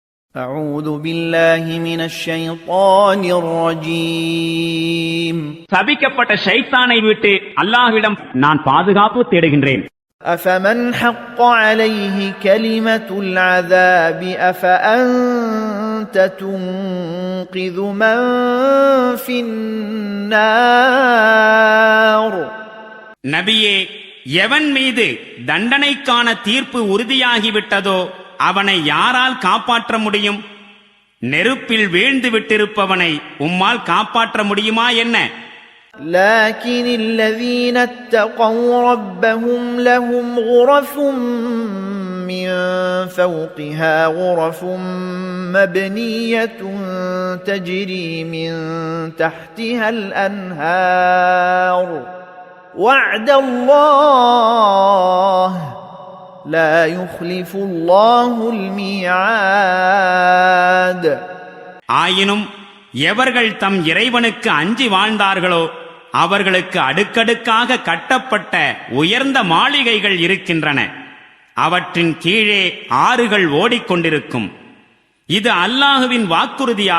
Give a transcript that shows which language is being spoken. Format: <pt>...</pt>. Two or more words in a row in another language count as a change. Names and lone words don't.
<ar>أعوذ بالله من الشيطان الرجيم</ar> <ta>சபிக்கப்பட்ட ஷைத்தானை விட்டு அல்லாஹ்விடம் நான் பாதுகாப்பு தேடுகின்றேன்.</ta> <ar>أفمن حق عليه كلمة العذاب أفأنت تنقذ من في النار</ar> <ta>நபியே, எவன் மீது தண்டனைக்கான தீர்ப்பு உறுதியாகிவிட்டதோ அவனை யாரால் காப்பாற்ற முடியும்? நெருப்பில் வீழ்ந்து விட்டிருப்பவனை உம்மால் காப்பாற்ற முடியுமா என்ன?</ta> <ar>لكن الذين اتقوا ربهم لهم غرف من فوقها غرف مبنية تجري من تحتها الأنهار وعد الله لا يخلف الله الميعاد.</ar> <ta>ஆயினும் எவர்கள் தம் இறைவனுக்கு அஞ்சி வாழ்ந்தார்களோ அவர்களுக்கு அடுக்கடுக்காக கட்டப்பட்ட உயர்ந்த மாளிகைகள் இருக்கின்றன. அவற்றின் கீழே ஆறுகள் ஓடிக்கொண்டிருக்கும். இது அல்லாஹுவின் வாக்குறுதியாகும்.</ta>